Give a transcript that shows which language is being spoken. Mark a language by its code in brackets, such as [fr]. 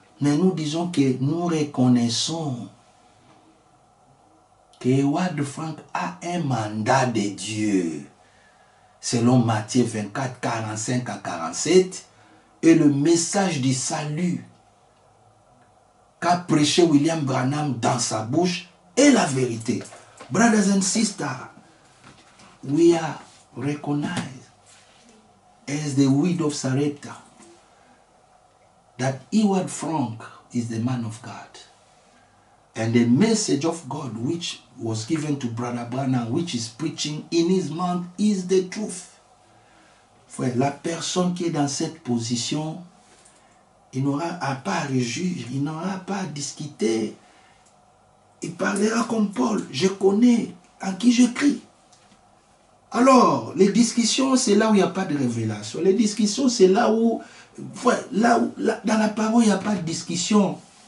[fr] Mais nous disons que nous reconnaissons que Wad Frank a un mandat de Dieu. Selon Matthieu 24, 45 à 47. Et le message du salut qu'a prêché William Branham dans sa bouche est la vérité. [en] Brothers and sisters, we are recognized as the widow of Sarepta that Wad Frank is the man of God. And the message of God which was given to Brother Branham, which is preaching in his mouth, is the truth. [fr] Frère, la personne qui est dans cette position, il n'aura pas à réjouir, il n'aura pas à discuter. il parlera comme Paul. Je connais en qui je crie. Alors, les discussions, c'est là où il n'y a pas de révélation. Les discussions, c'est là où, dans la parole, il n'y a pas de discussion.